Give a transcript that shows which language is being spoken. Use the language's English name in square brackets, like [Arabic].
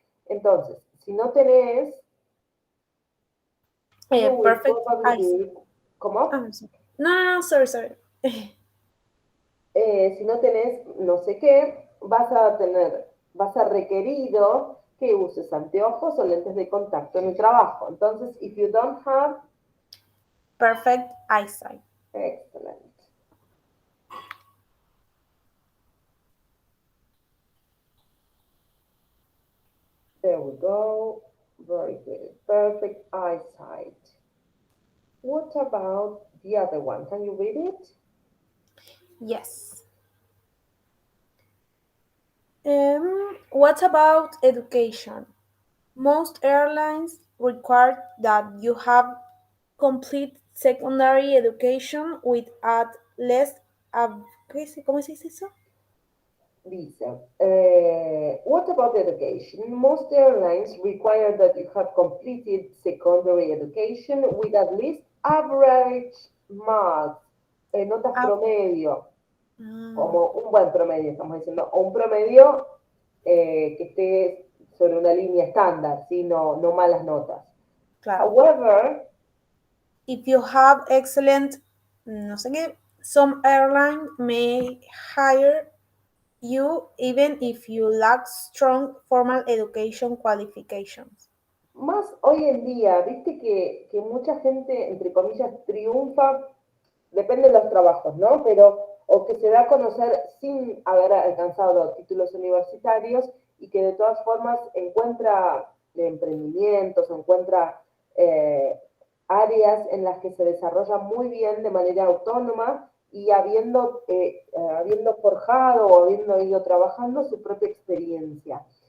[Spanish] Entonces, si no tenés, [English] you will Perfect eyesight. probably, [Spanish] ¿cómo? [English] I'm sorry. No, no, no, sorry, sorry. [Spanish] Si no tenés no sé qué, vas a requerido que uses anteojos o lentes de contacto en el trabajo. [English] Entonces, if you don't have, Perfect eyesight. excellent. There we go. Very good. Perfect eyesight. What about the other one? Can you read it? Yes. What about education? Most airlines require that you have complete secondary education with at least a, [Spanish] ¿cómo se dice eso? [English] Lisa, what about education? Most airlines require that you have completed secondary education with at least average marks, [Spanish] notas Ah, promedio, ah, como un buen promedio, estamos diciendo, o un promedio que esté sobre una línea estándar, ¿sí? No malas notas. Claro. [English] However, If you have excellent, [Spanish] no sé qué, [English] some airline may hire you even if you lack strong formal education qualifications. [Spanish] más hoy en día, viste que mucha gente, entre comillas, triunfa, depende de los trabajos, ¿no? Pero, o que se da a conocer sin haber alcanzado los títulos universitarios y que de todas formas encuentra emprendimientos, encuentra eh, áreas en las que se desarrolla muy bien de manera autónoma y habiendo forjado o habiendo ido trabajando su propia experiencia.